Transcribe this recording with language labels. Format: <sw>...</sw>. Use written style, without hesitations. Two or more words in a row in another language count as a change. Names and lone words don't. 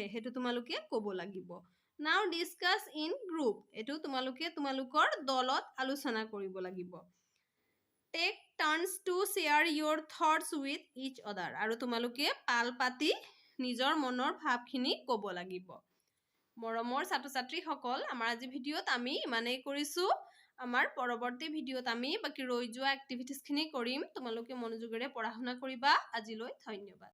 <as>হেতু তোমালোকে ক'ব লাগিব</as> <en>Now discuss in group</en> <as>এটো তোমালোকে তোমালোকৰ দলত আলোচনা কৰিব লাগিব</as> <en>Take turns to share your thoughts with each other</en> <as>আৰু তোমালোকে পাল পাতি নিজৰ মনৰ ভাৱখিনি ক'ব লাগিব মৰমৰ ছাত্ৰ-ছাত্ৰী সকল আমাৰ আজি ভিডিঅ'ত আমি মানেই কৰিছো আমাৰ পৰৱৰ্তী ভিডিঅ'ত আমি বাকি ৰৈ যোৱা এক্টিভিটিজ খিনি কৰিম তোমালোকে মনোযোগেৰে পঢ়া শুনা কৰিবা আজিলৈ ধন্যবাদ</as>